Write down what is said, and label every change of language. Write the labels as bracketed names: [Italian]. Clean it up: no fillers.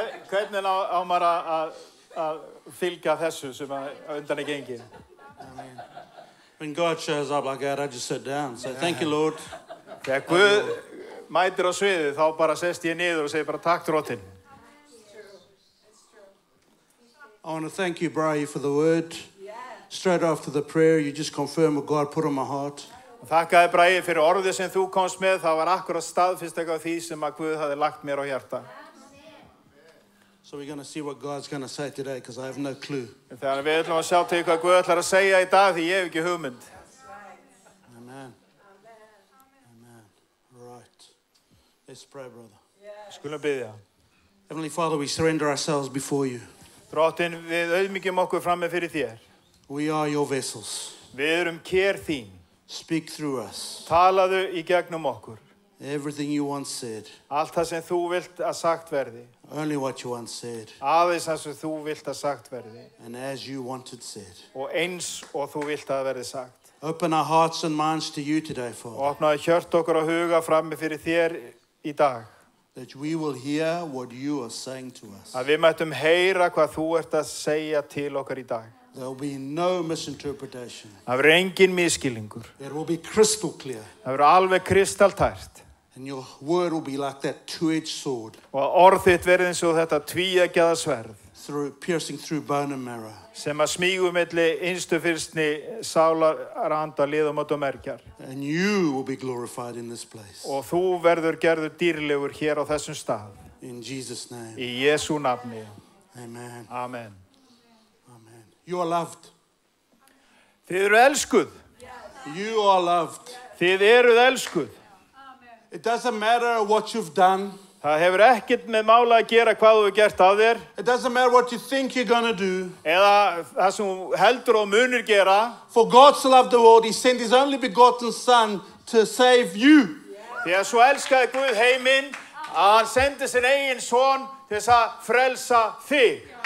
[Icelandic] Hvernig á maður að fylgja þessu sem undan er gengið? Amen. [English] When God shows up like that, I just sit down. Say, thank you, Lord. [Icelandic] Þegar Guð mætir á sviðið, þá bara sest ég niður og segir bara takk drottinn. [English] I want to thank you, Brian, for the word. Straight after the prayer, you just confirmed what God put on my heart. [Icelandic] Þakkaði Bragi fyrir orðið sem þú komst með. Það var akkurat staðfest eitthvað því sem að Guð hafði lagt mér á hjarta. [English] So we're going to see what God's going to say today because I have no clue. [Icelandic] Þegar við ætlum að sjá til hvað Guð ætlar að segja í dag því ég hef ekki hugmynd. [English] Amen. Amen. Right. Let's pray, brother. [Icelandic] Skulum biðja. [English] Heavenly Father, we surrender ourselves before you. [Icelandic] Drottinn, við auðmýkjum okkur frammi fyrir þér. [English] We are your vessels. [Icelandic] Við erum kér þín. [English] Speak through us. [Icelandic] Talaðu í gegnum okkur. [English] Everything you once said. [Icelandic] Allt það sem þú vilt að sagt verði. [English] Only what you once said. [Icelandic] Aðeins það sem þú vilt að sagt verði. [English] And as you wanted said. [Icelandic] Og eins og þú vilt að verði sagt. [English] Open our hearts and minds to you today, Father. [Icelandic] Og opnaðu hjört okkur og huga frammi fyrir þér í dag. [English] That we will hear what you are saying to us. [Icelandic] Að við mættum heyra hvað þú ert að segja til okkar í dag. [English] There will be no misinterpretation. [Icelandic] Það verður engin misskilningur. [English] It will be crystal clear. [Icelandic] Það verður alveg kristaltært. [English] And your word will be like that two-edged sword. [Icelandic] Og orð þitt verður eins og þetta tvíeggjaða sverð. [English] Piercing through bone and marrow. [Icelandic] Sem að smígu milli innstu fyrstni sálar, anda, liðamót og mergjar. [English] And you will be glorified in this place. [Icelandic] Og þú verður gerður dýrlegur hér á þessum stað. [English] In Jesus' name. [Icelandic] Í Jesú nafni. Amen. Amen. [English] Amen. You are loved. [Icelandic] Þið eru elskuð. [English] You are loved. [Icelandic] Þið eruð elskuð. [English] It doesn't matter what you've done. [Icelandic] Það hefur ekkert með mála að gera hvað þú hefur gert af þér. [English] It doesn't matter what you think you're going to do. [Icelandic] Eða það sem þú heldur og munir gera. [English] For God so loved the world, he sent his only begotten son to save you. [Icelandic] Því að svo elskaði Guð heiminn að hann sendi sin eigin son til þess að frelsa þig.